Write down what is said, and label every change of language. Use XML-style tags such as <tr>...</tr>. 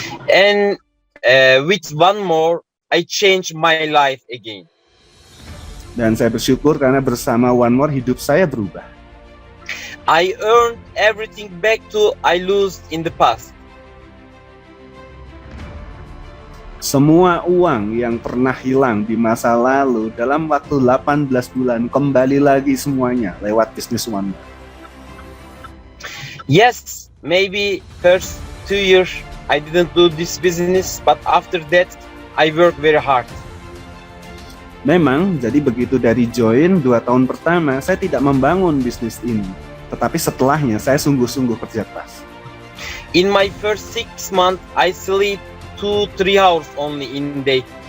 <en>And with One More, I changed my life again.</en> <id>Dan saya bersyukur karena bersama One More hidup saya berubah.</id> <en>I earned everything back to I lost in the past.</en> <id>Semua uang yang pernah hilang di masa lalu dalam waktu 18 bulan kembali lagi semuanya lewat bisnis One More.</id> <en>Yes, maybe first 2 years I didn't do this business, but after that I work very hard.</en> <id>Memang, jadi begitu dari join 2 tahun pertama saya tidak membangun bisnis ini. Tetapi setelahnya saya sungguh-sungguh kerja keras.</id> <en>In my first 6 months, I sleep 2-3 hours only in day.</en>